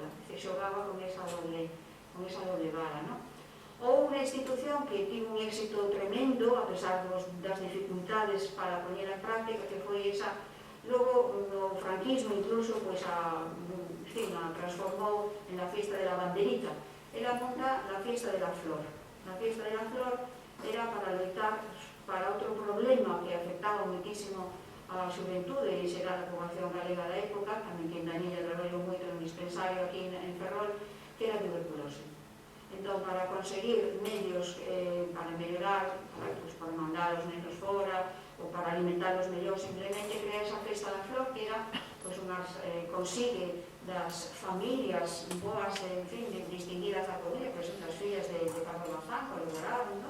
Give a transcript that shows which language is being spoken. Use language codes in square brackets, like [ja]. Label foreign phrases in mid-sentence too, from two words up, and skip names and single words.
[gl] Se xogaba con esa doble vara, non? Ou unha institución que tivo un éxito tremendo, a pesar das dificultades para poñer en práctica, que foi esa. Logo, no franquismo, incluso, pois a transformou en [es] la fiesta de la banderita. Era monta la fiesta de la flor. La fiesta de la flor [gl] era para loitar para outro problema que afectaba muitísimo a xuventude e será a poboación galega da época, tamén que en Daniña traballou moito no dispensario aquí en Ferrol, que era a tuberculose. Entón, para conseguir medios para mellorar, para mandar os nenos fora ou para alimentarlos mellor, simplemente crea esa festa da flor que era, consigue das familias boas, en fin, distinguidas da Coruña, que son das fillas de Carlos Bazán, colaboraron, non?